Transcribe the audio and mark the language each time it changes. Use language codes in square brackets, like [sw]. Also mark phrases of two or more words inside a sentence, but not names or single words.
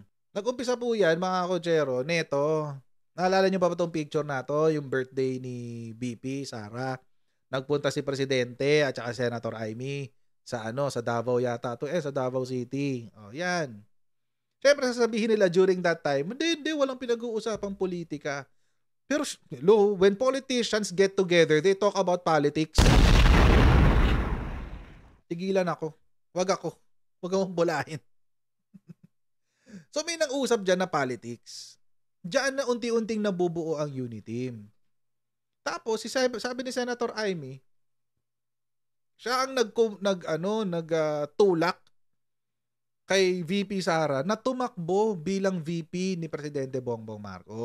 [tl] Nag-umpisa po yan, mga kochero, neto. Naalala nyo ba itong picture na to? Yung birthday ni BP, Sara. Nagpunta si Presidente at saka Senator Amy sa Davao yata to, sa Davao City. Yan. Syempre sasabihin nila [en] during that time, [tl] hindi, walang pinag-uusapang politika. [en] Pero when politicians get together, they talk about politics. [tl] Tigilan ako. Wag akong bulahin. So may nang-usap dyan na politics. Diyan na unti-unting nabubuo ang [en] unity team. [tl] Tapos, sabi ni Senator Amy, siya ang nagtulak kay VP Sara na tumakbo bilang VP ni Presidente Bongbong Marcos.